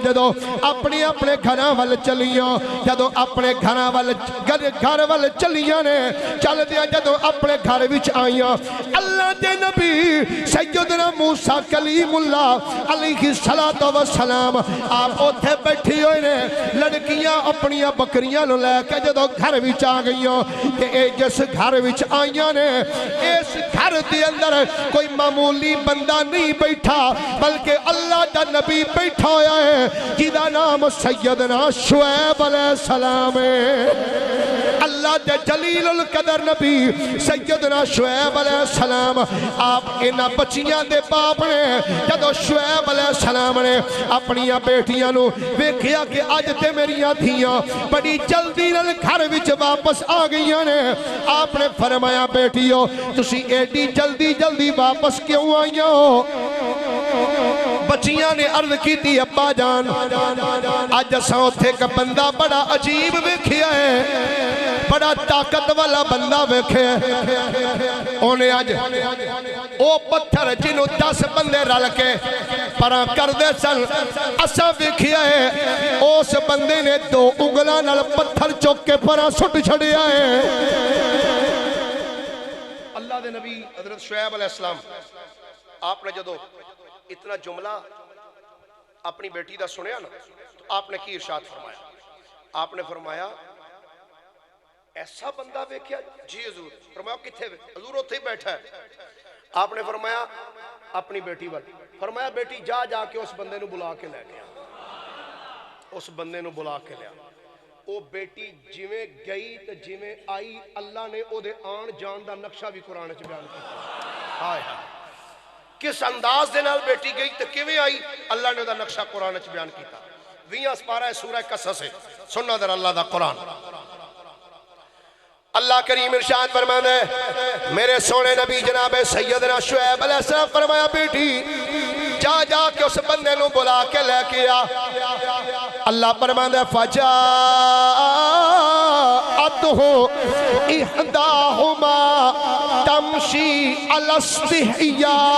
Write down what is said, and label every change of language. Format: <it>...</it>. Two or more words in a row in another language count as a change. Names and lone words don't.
<pa>جدو اپنے گھراں ول چلیاں جدو اپنے گھر ول چلیاں نے چل دیا جدو اپنے گھر وچ آئیاں اللہ دے نبی سیدنا موسیٰ کلیم اللہ</pa> <ar>علیہ السلام</ar> <pa>آپ اوتھے بیٹھی ہوئے نے لڑکیاں اپنی بکریاں نو لے کے جدو گھر وچ آ گئیاں کہ اے جس گھر وچ آئیاں نے اس گھر دے اندر کوئی معمولی بندہ نہیں بیٹھا بلکہ اللہ دا نبی بیٹھا ہویا ہے جدا نام سیدنا شعیب</pa> <ar>علیہ السلام</ar> <pa>ہے اللہ دے جلیل القدر نبی سیدنا شعیب</pa> <ar>علیہ السلام</ar> <pa>آپ انہاں بچیاں دے باپ نے جدو شعیب علیہ السلام نے اپنی بیٹیاں نو ویکھیا کہ اج تے میریاں دھیاں بڑی جلدی نال گھر وچ واپس آ گئیاں نے آپ نے فرمایا بیٹیو تسی ایڈی جلدی واپس کیوں آئیاں ہو بچیاں نے عرض کی تھی ابا جان اج اساں اوتھے ایک بندہ بڑا عجیب ویکھیا ہے بڑا طاقت والا بندہ ویکھیا ہے انہیں اج او پتھر جنہوں 10 بندے رل کے پراں کر دے سن اساں ویکھیا ہے اس بندے نے 2 انگلاں نال پتھر چوک کے پراں سٹ چھڑیا ہے۔ اللہ دے نبی حضرت شعیب</pa> <ar>علیہ السلام</ar> <pa>آپ نے جدو اتنا جملہ اپنی بیٹی دا سنیا نا تو آپ نے کی ارشاد فرمایا؟ آپ نے فرمایا ایسا بندہ ویکھیا؟ جی حضور۔ فرمایا کتھے؟ حضور اتھے ہی بیٹھا ہے۔ آپ نے فرمایا اپنی بیٹی وال فرمایا بیٹی جا جا کے اس بندے نو بلا کے لے گیا، اس بندے نو بلا کے لیا۔ او بیٹی جویں گئی تے جویں آئی اللہ نے او دے آن جان دا نقشہ بھی قرآن چ بیان کیتا۔ ہائے ہائے کس انداز دے نال بیٹی گئی تے کیویں آئی اللہ نے او دا نقشہ قرآن چ بیان کیتا۔ 20 سپارہ سورہ قصص ہے، سننا در اللہ دا قرآن۔ اللہ کریم ارشاد فرماتا ہے میرے سونے نبی جناب سیدنا شعیب</pa> <ar>علیہ السلام</ar> <pa>فرمایا بیٹی جا جا کے اس بندے نو بلا کے لے کے آ۔</pa> <ur>اللہ فرماتا ہے</ur> <ar>فجاءتہ احداہما تمشی علی استحیاء۔</ar>